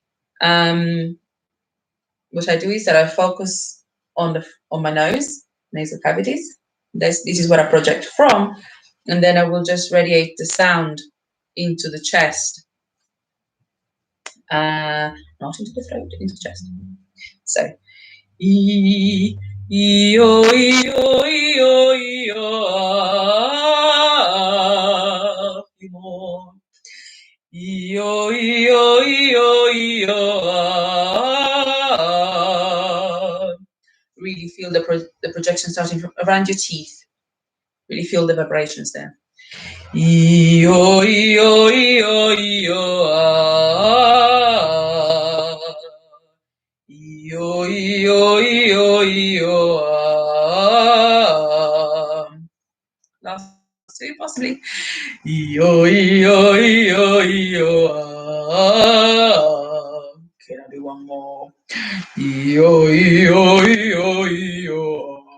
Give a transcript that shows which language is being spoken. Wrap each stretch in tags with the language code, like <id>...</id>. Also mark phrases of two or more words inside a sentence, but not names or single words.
<en>What I do is that I focus on my nose, nasal cavities. This is what I project from, and then I will just radiate the sound into the chest, not into the throat, into the chest. So, e, o, e, o, e, o, e, o, more. E-o, e-o, e-o, e-o. Really feel the projection starting from around your teeth. Really feel the vibrations there. E-o, e-o, e-o, e-o. E-o, e-o, e-o, e-o. Last two, possibly. Yo, yo, yo, yo. Can I do one more? Yo, yo, yo, yo.</en>